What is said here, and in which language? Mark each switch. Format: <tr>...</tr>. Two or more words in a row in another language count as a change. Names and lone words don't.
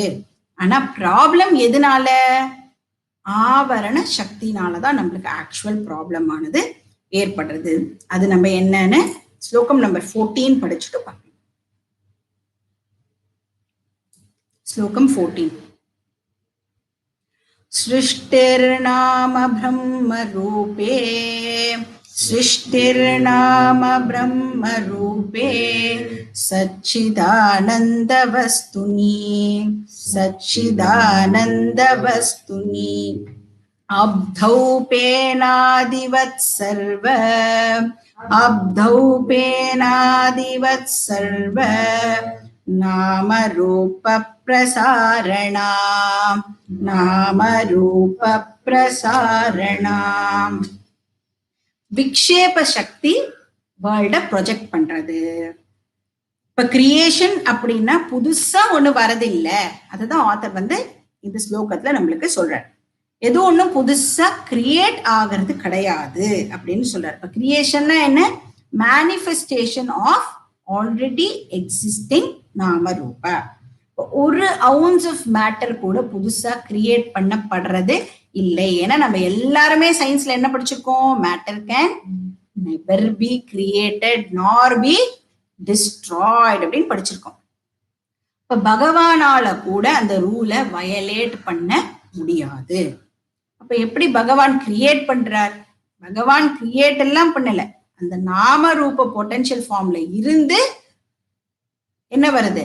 <ta>ஆனா ப்ராப்ளம் எதனால? ஆவரண சக்தினாலதான் நம்மளுக்கு</ta> <en>actual problem</en> <ta>ஆனது ஏற்படுறது. அது நம்ம என்னன்னு ஸ்லோகம் நம்பர் 14 படிச்சுட்டு பார்க்கலாம். ஸ்லோகம் 14.</ta> <sa>सृष्टिर्नाम ब्रह्म रूपे, सृष्टिर्नाम ब्रह्म रूपे सच्चिदानंद वस्तुनि, सच्चिदानंद वस्तुनि अब्धौपेनादिवत् सर्व, अब्धौपेनादिवत् सर्व नाम रूप प्रसारणा, नाम रूप प्रसारणा.</sa> <ta>விக்ஷேப சக்தி</ta> <en>world project</en> <ta>பண்றது. இப்ப கிரியேஷன் அப்படின்னா புதுசா ஒண்ணு வரதில்லை. அதுதான் ஆத்தர் இந்த ஸ்லோகத்துல நம்மளுக்கு சொல்றார். எது ஒண்ணும் புதுசா கிரியேட் ஆகிறது கிடையாது அப்படின்னு சொல்றாரு. இப்ப கிரியேஷன்னா என்ன?</ta> <en>manifestation of already existing</en> <sa>नाम रूप.</sa> <ta>ஒரு</ta> <en>ounce of matter</en> <ta>கூட புதுசா கிரியேட் பண்ணப்படுறது இல்லை. ஏன்னா நம்ம எல்லாருமே சயின்ஸ்ல என்ன படிச்சிருக்கோம்?</ta> <en>matter can never be created nor be destroyed</en> <ta>அப்படின்னு படிச்சிருக்கோம். இப்ப பகவானால கூட அந்த ரூலை வயலேட் பண்ண முடியாது. அப்ப எப்படி பகவான் கிரியேட் பண்றார்? பகவான் கிரியேட் எல்லாம் பண்ணல. அந்த</ta> <sa>नाम रूप</sa> <en>potential form</en> <ta>இருந்து என்ன வருது?</ta>